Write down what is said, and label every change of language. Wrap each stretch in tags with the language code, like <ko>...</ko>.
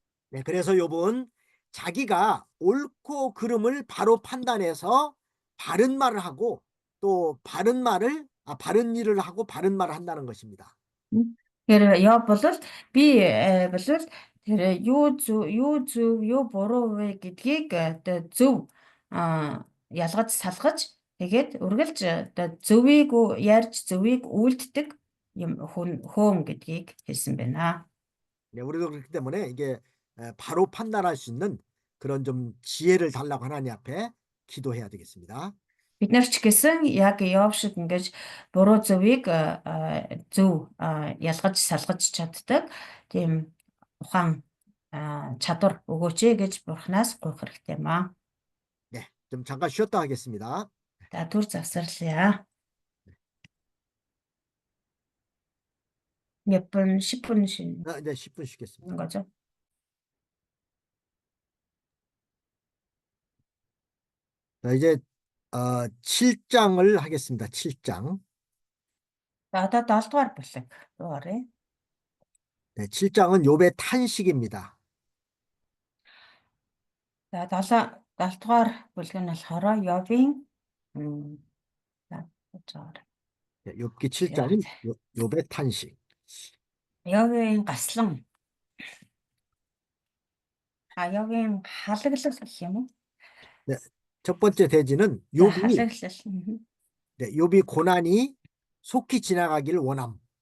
<ko>네, 그래서 욥은 자기가 옳고 그름을 바로 판단해서 바른 말을 하고 또 바른 일을 하고 바른 말을 한다는 것입니다.</ko> <mn>Тэгэхээр Йов бол би бол тэр юу зөв юу буруу вэ гэдгийг одоо зөв ялгаж салгаж тэгээд үргэлж одоо зөвийг ярьж зөвийг үйлддэг юм хөөн гэдгийг хэлсэн байна.</mn> <ko>네, 우리도 그렇기 때문에 이게 바로 판단할 수 있는 그런 좀 지혜를 달라고 하나님 앞에 기도해야 되겠습니다.</ko> <mn>Бид нар ч гэсэн яг Йов шиг ингэж буруу зөвийг зөв ялгаж салгаж чаддаг тийм ухаан чадвар өгөөч гэж Бурханаас гуйх хэрэгтэй юм аа.</mn> <ko>네, 좀 잠깐 쉬었다 하겠습니다.</ko> <mn>За түр завсарлаа.</mn> <ko>몇 분, 10분 쉬는 이제 10분 쉬겠습니다. 거죠? 자, 이제 7장을 하겠습니다. 7장.</ko> <mn>За одоо 7 дугаар бүлэг руу оръё.</mn> <ko>네, 7장은 욥의 탄식입니다.</ko> <mn>За 7 дугаар бүлэг нь болохоор Йовийн за жаар.</mn> <ko>네, 욥기 7장은 욥의 탄식.</ko> <mn>Йовийн гаслан Йовийн халаглал гэх юм уу?</mn> <ko>네, 첫 번째 대지는</ko> <mn>За</mn> <ko>욥이</ko> <mn>халаглал.</mn> <ko>네, 욥이 고난이 속히 지나가길 원함.</ko>